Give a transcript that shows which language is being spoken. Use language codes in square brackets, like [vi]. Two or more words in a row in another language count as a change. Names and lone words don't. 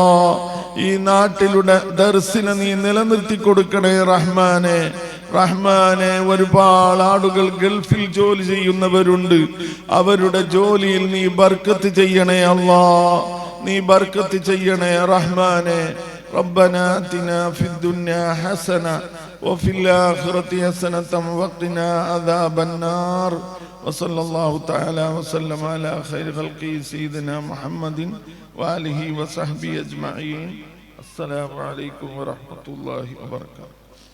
[ml] ഈ നാട്ടിലുള്ള ദർസിനെ നീ നിലനിർത്തി കൊടുക്കണേ റഹ്മാനെ. റഹ്മാനെ, ഒരുപാട് ആളുകൾ ഗൾഫിൽ ജോലി ചെയ്യുന്നവരുണ്ട്, അവരുടെ ജോലിയിൽ നീ ബർക്കത്ത് ചെയ്യണേ അല്ലാ, നീ ബർക്കത്ത് ചെയ്യണേ റഹ്മാനെ. [ar] ربنا آتنا في الدنيا حسنة وفي الآخرة حسنة وقنا عذاب النار. وصلى الله تعالى وسلم على خير خلقه سيدنا محمد وآله وصحبه أجمعين. السلام عليكم ورحمة الله وبركاته.